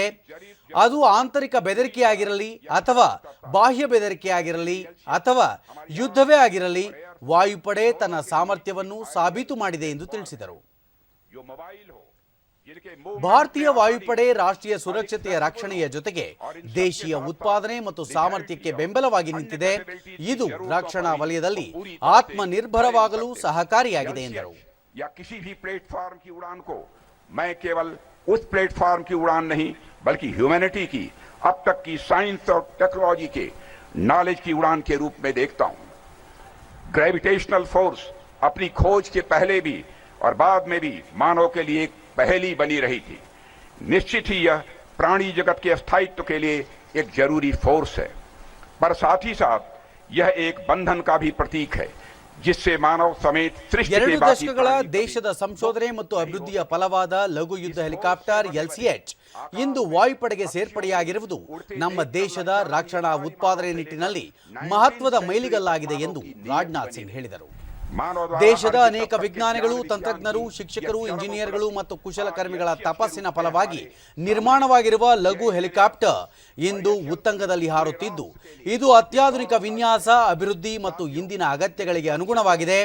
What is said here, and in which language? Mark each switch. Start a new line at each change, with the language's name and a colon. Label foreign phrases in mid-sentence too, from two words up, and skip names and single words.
Kannada: ಅದು ಆಂತರಿಕ ಬೆದರಿಕೆಯಾಗಿರಲಿ ಅಥವಾ ಬಾಹ್ಯ ಬೆದರಿಕೆಯಾಗಿರಲಿ ಅಥವಾ ಯುದ್ಧವೇ ಆಗಿರಲಿ, ವಾಯುಪಡೆ ತನ್ನ ಸಾಮರ್ಥ್ಯವನ್ನು ಸಾಬೀತು ಮಾಡಿದೆ ಎಂದು ತಿಳಿಸಿದರು. ಭಾರತೀಯ ವಾಯುಪಡೆ ರಾಷ್ಟ್ರೀಯ ಸುರಕ್ಷತೆಯ ರಕ್ಷಣೆಯ ಜೊತೆಗೆ ದೇಶೀಯ ಉತ್ಪಾದನೆ ಮತ್ತು ಸಾಮರ್ಥ್ಯಕ್ಕೆ ಬೆಂಬಲವಾಗಿ ನಿಂತಿದೆ. ಇದು ರಕ್ಷಣಾ ವಲಯದಲ್ಲಿ ಆತ್ಮನಿರ್ಭರವಾಗಲು ಸಹಕಾರಿಯಾಗಿದೆ ಎಂದರು.
Hindi: मैं केवल उस प्लेटफॉर्म की उड़ान नहीं बल्कि ह्यूमैनिटी की अब तक की
English: science and technology
Hindi: के नॉलेज की उड़ान के रूप में देखता हूं.
English: gravitational force
Hindi: अपनी खोज के पहले भी और बाद में भी मानव के लिए एक पहेली बनी रही थी. निश्चित ही यह प्राणी जगत के स्थायित्व के लिए एक जरूरी फोर्स है, पर साथ ही साथ यह एक बंधन का भी प्रतीक है जिससे मानव समेत सृष्टि के
Kannada: ಎರಡು ದಶಕಗಳ ದೇಶದ ಸಂಶೋಧನೆ ಮತ್ತು ಅಭಿವೃದ್ಧಿಯ ಫಲವಾದ ಲಘು ಯುದ್ಧ ಹೆಲಿಕಾಪ್ಟರ್ LCH ಇಂದು ವಾಯುಪಡೆಗೆ ಸೇರ್ಪಡೆಯಾಗಿರುವುದು ನಮ್ಮ ದೇಶದ ರಕ್ಷಣಾ ಉತ್ಪಾದನೆ ನಿಟ್ಟಿನಲ್ಲಿ ಮಹತ್ವದ ಮೈಲಿಗಲ್ಲಾಗಿದೆ ಎಂದು ರಾಜನಾಥ್ ಸಿಂಗ್ ಹೇಳಿದರು. ದೇಶದ ಅನೇಕ ವಿಜ್ಞಾನಿಗಳು, ತಂತ್ರಜ್ಞರು, ಶಿಕ್ಷಕರು, ಇಂಜಿನಿಯರ್ಗಳು ಮತ್ತು ಕುಶಲಕರ್ಮಿಗಳ ತಪಸ್ಸಿನ ಫಲವಾಗಿ ನಿರ್ಮಾಣವಾಗಿರುವ ಲಘು ಹೆಲಿಕಾಪ್ಟರ್ ಇಂದು ಉತ್ತುಂಗದಲ್ಲಿ ಹಾರುತ್ತಿದ್ದು, ಇದು ಅತ್ಯಾಧುನಿಕ ವಿನ್ಯಾಸ, ಅಭಿವೃದ್ಧಿ ಮತ್ತು ಇಂದಿನ ಅಗತ್ಯಗಳಿಗೆ ಅನುಗುಣವಾಗಿದೆ.